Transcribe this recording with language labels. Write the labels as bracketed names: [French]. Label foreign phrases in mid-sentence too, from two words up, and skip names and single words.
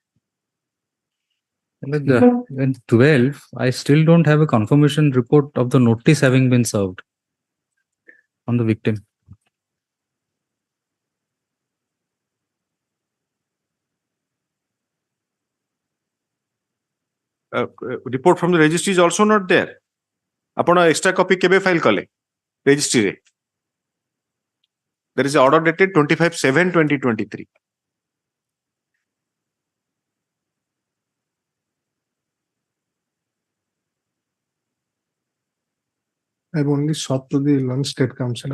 [English] In 12, I still don't have a confirmation report of the notice having been served on the victim. report from the registry is also not there ଆପଣ extra copy କେବେ file କଲେ registry ରେ there is an order dated 25/7/2023 I've only sought to the London State Council.